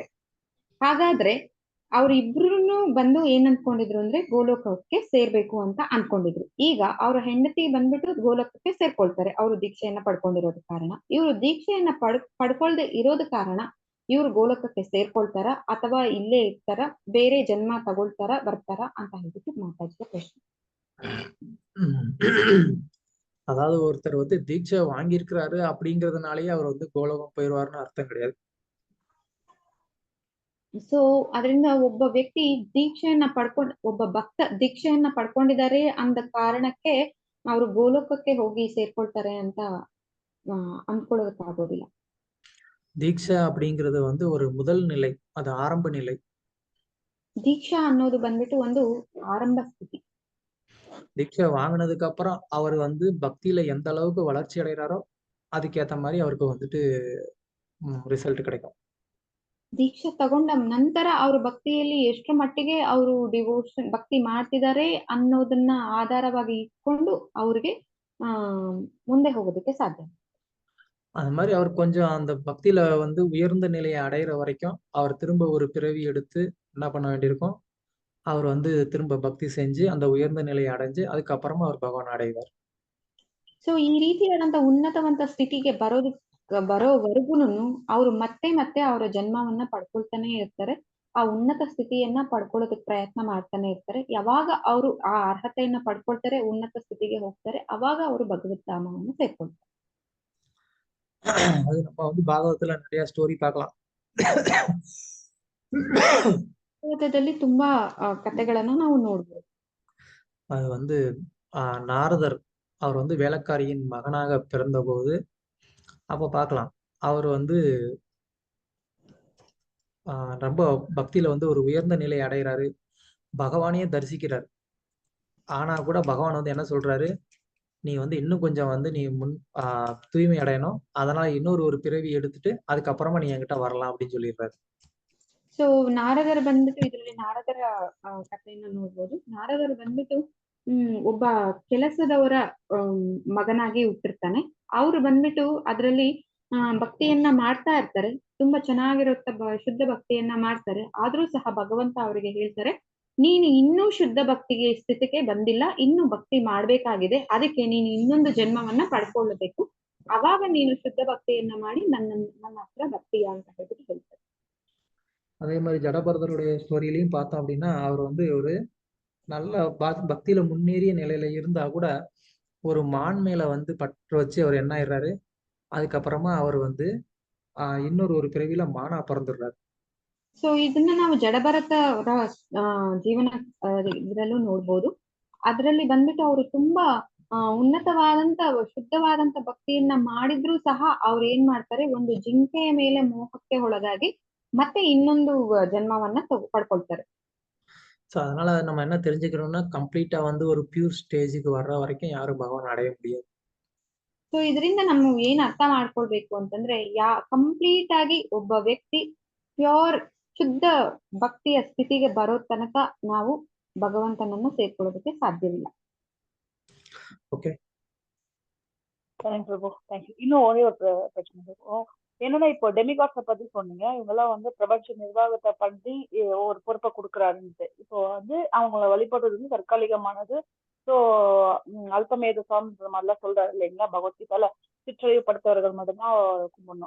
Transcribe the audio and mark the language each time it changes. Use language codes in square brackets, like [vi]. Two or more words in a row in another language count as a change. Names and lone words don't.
[kn] ಹಾಗಾದ್ರೆ ಅವ್ರಿಬ್ರು ಬಂದು ಏನ್ ಅನ್ಕೊಂಡಿದ್ರು ಅಂದ್ರೆ ಗೋಲೋಕಕ್ಕೆ ಸೇರ್ಬೇಕು ಅಂತ ಅನ್ಕೊಂಡಿದ್ರು. ಈಗ ಅವ್ರ ಹೆಂಡತಿ ಬಂದ್ಬಿಟ್ಟು ಗೋಲೋಕಕ್ಕೆ ಸೇರ್ಕೊಳ್ತಾರೆ, ಅವರು ದೀಕ್ಷೆಯನ್ನ ಪಡ್ಕೊಂಡಿರೋದ ಕಾರಣ. ಇವರು ದೀಕ್ಷೆಯನ್ನ ಪಡ್ಕೊಳ್ದೆ ಇರೋದ ಕಾರಣ ಇವ್ರು ಗೋಲೋಕಕ್ಕೆ ಸೇರ್ಕೊಳ್ತಾರ ಅಥವಾ ಇಲ್ಲೇ ಇರ್ತಾರ, ಬೇರೆ ಜನ್ಮ ತಗೊಳ್ತಾರ, ಬರ್ತಾರ ಅಂತ ಹೇಳ್ಬಿಟ್ಟು ಮಾತಾಡಿದ ಪ್ರಶ್ನೆ. [ta] அதாவது ஒருத்தர் வந்து தீட்சை வாங்கியிருக்கிறாரு அப்படிங்கறதுனாலயே அவர் வந்து கோலோகம் போயிடுவாருன்னு அர்த்தம் கிடையாது. [kn] ಸೊ ಅದರಿಂದ ಒಬ್ಬ ವ್ಯಕ್ತಿ ಒಬ್ಬ ಭಕ್ತ ದೀಕ್ಷೆಯನ್ನ ಪಡ್ಕೊಂಡಿದ್ದಾರೆ ಅಂದ ಕಾರಣಕ್ಕೆ ಅವರು ಗೋಲೋಕಕ್ಕೆ ಹೋಗಿ ಸೇರ್ಕೊಳ್ತಾರೆ ಅಂತ ಅಂದ್ಕೊಳ್ಳೋದಕ್ಕಾಗೋದಿಲ್ಲ. [ta] தீட்சை அப்படிங்கிறது வந்து ஒரு முதல் நிலை, அது ஆரம்ப நிலை. [kn] ದೀಕ್ಷಾ ಅನ್ನೋದು ಬಂದ್ಬಿಟ್ಟು ಒಂದು ಆರಂಭ ಸ್ಥಿತಿ. [ta] தீட்சை வாங்கினதுக்கு அப்புறம் அவர் வந்து பக்தியில எந்த அளவுக்கு வளர்ச்சி அடைகிறாரோ அதுக்கேத்த மாதிரி அவருக்கு வந்துட்டு ರಿಸಲ್ಟ್ கிடைக்கும். [kn] ದೀಕ್ಷೆ ತಗೊಂಡ ನಂತರ ಅವರು ಭಕ್ತಿಯಲ್ಲಿ ಎಷ್ಟು ಮಟ್ಟಿಗೆ ಅವರು ಡಿವೋಷನ್ ಭಕ್ತಿ ಮಾಡ್ತಿದ್ದಾರೆ ಅನ್ನೋದನ್ನ ಆಧಾರವಾಗಿ ಇಟ್ಕೊಂಡು ಅವ್ರಿಗೆ ಮುಂದೆ ಹೋಗೋದಕ್ಕೆ ಸಾಧ್ಯ. [ta] அது மாதிரி அவர் கொஞ்சம் அந்த பக்தியில வந்து உயர்ந்த நிலையை அடையிற வரைக்கும் அவர் திரும்ப ஒரு பிறவி எடுத்து என்ன பண்ண வேண்டியிருக்கும், அவர் வந்து திரும்ப பக்தி செஞ்சு அந்த உயர்ந்த நிலையை அடைஞ்சு அதுக்கப்புறமா அவர் பகவான் அடைவார். [kn] ಸೊ ಈ ರೀತಿಯಾದಂತ ಉನ್ನತವಂತ ಸ್ಥಿತಿಗೆ ಬರೋವರೆಗೂನು ಅವರು ಮತ್ತೆ ಅವರ ಜನ್ಮವನ್ನ ಪಡ್ಕೊಳ್ತಾನೆ ಇರ್ತಾರೆ. ಆ ಉನ್ನತ ಸ್ಥಿತಿಯನ್ನ ಪಡ್ಕೊಳ್ಳೋದಕ್ಕೆ ಪ್ರಯತ್ನ ಮಾಡ್ತಾನೆ ಇರ್ತಾರೆ. ಯಾವಾಗ ಅವರು ಆ ಅರ್ಹತೆಯನ್ನ ಪಡ್ಕೊಳ್ತಾರೆ, ಉನ್ನತ ಸ್ಥಿತಿಗೆ ಹೋಗ್ತಾರೆ, ಅವಾಗ ಅವರು ಭಗವತ್ ಧಾಮವನ್ನು ಸೇರ್ಕೊಳ್ತಾರೆ. [ta] அது நம்ம வந்து பாகவத்துல நிறைய ஸ்டோரி பார்க்கலாம். [kn] ಭಾಗವತದಲ್ಲಿ ತುಂಬಾ ಕಥೆಗಳನ್ನ ನಾವು ನೋಡ್ಬೋದು. [ta] அது வந்து நாரதர் அவர் வந்து வேலைக்காரியின் மகனாக பிறந்த போது அப்ப பார்க்கலாம், அவர் வந்து ரொம்ப பக்தியில வந்து ஒரு உயர்ந்த நிலை அடைகிறாரு, பகவானையே தரிசிக்கிறார். ஆனா கூட பகவான் வந்து என்ன சொல்றாரு, நீ வந்து இன்னும் கொஞ்சம் வந்து நீ தூய்மை அடையணும், அதனால இன்னொரு ஒரு பிறவி எடுத்துட்டு அதுக்கப்புறமா நீ என்கிட்ட வரலாம் அப்படின்னு சொல்லிடுறாரு. [kn] ಸೊ ನಾರದರ ಬಂದ್ಬಿಟ್ಟು ಇದರಲ್ಲಿ ನಾರದರ ಕಥೆಯನ್ನ ನೋಡ್ಬೋದು. ನಾರದರು ಬಂದ್ಬಿಟ್ಟು ಒಬ್ಬ ಕೆಲಸದವರ ಮಗನಾಗಿ ಹುಟ್ಟಿರ್ತಾನೆ. ಅವ್ರು ಬಂದ್ಬಿಟ್ಟು ಅದ್ರಲ್ಲಿ ಭಕ್ತಿಯನ್ನ ಮಾಡ್ತಾ ಇರ್ತಾರೆ, ತುಂಬಾ ಚೆನ್ನಾಗಿರುತ್ತ ಶುದ್ಧ ಭಕ್ತಿಯನ್ನ ಮಾಡ್ತಾರೆ. ಆದ್ರೂ ಸಹ ಭಗವಂತ ಅವರಿಗೆ ಹೇಳ್ತಾರೆ, ನೀನು ಇನ್ನೂ ಶುದ್ಧ ಭಕ್ತಿಗೆ ಸ್ಥಿತಿಗೆ ಬಂದಿಲ್ಲ, ಇನ್ನು ಭಕ್ತಿ ಮಾಡ್ಬೇಕಾಗಿದೆ, ಅದಕ್ಕೆ ನೀನು ಇನ್ನೊಂದು ಜನ್ಮವನ್ನ ಪಡ್ಕೊಳ್ಳಬೇಕು, ಅವಾಗ ನೀನು ಶುದ್ಧ ಭಕ್ತಿಯನ್ನ ಮಾಡಿ ನನ್ನ ಹತ್ರ ಭಕ್ತಿಯ ಅಂತ ಹೇಳ್ಬಿಟ್ಟು ಹೇಳ್ತಾರೆ. [ta] அதே மாதிரி ஜடபரதருடைய ஸ்டோரியிலையும் பார்த்தோம் அப்படின்னா, அவர் வந்து ஒரு நல்ல பக்தியில முன்னேறிய நிலையில இருந்தா கூட ஒரு மான் மேல வந்து பற்று வச்சு அவர் என்ன ஆயிடுறாரு, அதுக்கப்புறமா அவர் வந்து ಇನ್ನೊರು ஒரு பிறவில மானா பிறந்துடுறாரு. [kn] ಸೊ ಇದನ್ನ ನಾವು ಜಡಭರತ ಅವರ ಜೀವನ ಇದರಲ್ಲೂ ನೋಡ್ಬೋದು. ಅದರಲ್ಲಿ ಬಂದ್ಬಿಟ್ಟು ಅವರು ತುಂಬಾ ಉನ್ನತವಾದಂತ ಶುದ್ಧವಾದಂತ ಭಕ್ತಿಯನ್ನ ಮಾಡಿದ್ರು ಸಹ ಅವ್ರು ಏನ್ ಮಾಡ್ತಾರೆ, ಒಂದು ಜಿಂಕೆಯ ಮೇಲೆ ಮೋಹಕ್ಕೆ ಒಳಗಾಗಿ ಮತ್ತೆ ಇನ್ನೊಂದು ಜನ್ಮವನ್ನ ಪಡ್ಕೊಳ್ತಾರೆ. [ta] ஸோ அதனால நம்ம என்ன தெரிஞ்சுக்கிறோம்னா, கம்ப்ளீட்டா வந்து ஒரு பியூர் ஸ்டேஜுக்கு வர்ற வரைக்கும் யாரும் பகவான் அடைய முடியாது. [kn] ಸೊ ಇದರಿಂದ ನಾವು ಏನ್ ಅರ್ಥ ಮಾಡ್ಕೊಳ್ಬೇಕು ಅಂತಂದ್ರೆ, ಕಂಪ್ಲೀಟ್ ಆಗಿ ಒಬ್ಬ ವ್ಯಕ್ತಿ ಪ್ಯೂರ್ ಶುದ್ಧ ಭಕ್ತಿಯ ಸ್ಥಿತಿಗೆ ಬರೋ ತನಕ ನಾವು ಭಗವಂತನನ್ನ ಸೇರ್ಕೊಳ್ಳೋದಕ್ಕೆ ಸಾಧ್ಯವಿಲ್ಲ. [ta] ஓகே, தேங்க் பிரபு, தேங்க்யூ. இன்னும் ஒரே ஒரு பிரச்சனை இருக்கும். என்னன்னா, இப்போ டெமிகாட்ஸை பத்தி சொன்னீங்க. இவங்கெல்லாம் வந்து பிரபஞ்ச நிர்வாகத்தை பண்ணி ஒரு பொறுப்பை கொடுக்குறாருன்ட்டு. இப்போ வந்து அவங்கள வழிபடுறது வந்து தற்காலிகமானது. ஸோ அல்பமேத சுவாமின்ற மாதிரிலாம் சொல்றாரு இல்லைங்களா, பகவத்கீதால சிற்றழிவுபடுத்தவர்கள் மட்டும்தான் கும்பிடணும்.